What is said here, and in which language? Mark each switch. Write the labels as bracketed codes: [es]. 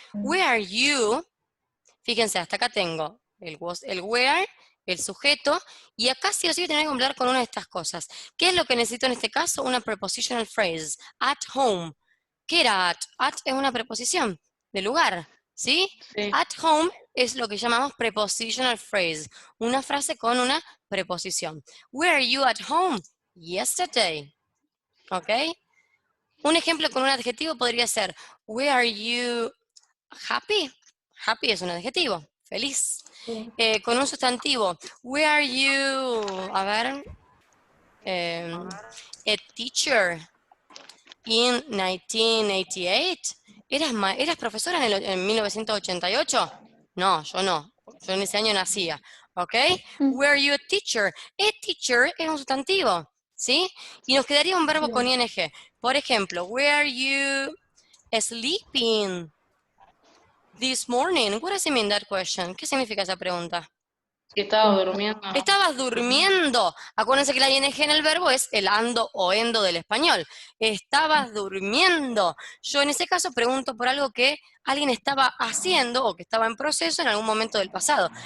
[en] Where are you? [es] Fíjense, hasta acá tengo el was, el where, el sujeto, y acá sí o sí tengo que hablar con una de estas cosas. ¿Qué es lo que necesito en este caso? Una prepositional phrase. At home. ¿Qué era at? At es una preposición de lugar, ¿sí? Sí. At home es lo que llamamos prepositional phrase, una frase con una preposición. [en] Were you at home yesterday? [es] ¿Ok? Un ejemplo con un adjetivo podría ser, [en] were are you happy? [es] Happy es un adjetivo, feliz. Sí. Con un sustantivo, [en] were are you, [es] a ver, [en] a teacher in 1988? [es] ¿Eras profesora en 1988? No, yo no. Yo en ese año nacía. ¿Ok? [en] Were you a teacher? A teacher [es] es un sustantivo. ¿Sí? Y nos quedaría un verbo con ing. Por ejemplo, [en] were you sleeping this morning? What does it mean, that question? [es] ¿Qué significa esa pregunta? Que estaba durmiendo. Estabas durmiendo. Acuérdense que la ing en el verbo es el ando o endo del español. Estabas durmiendo. Yo en ese caso pregunto por algo que alguien estaba haciendo o que estaba en proceso en algún momento del pasado.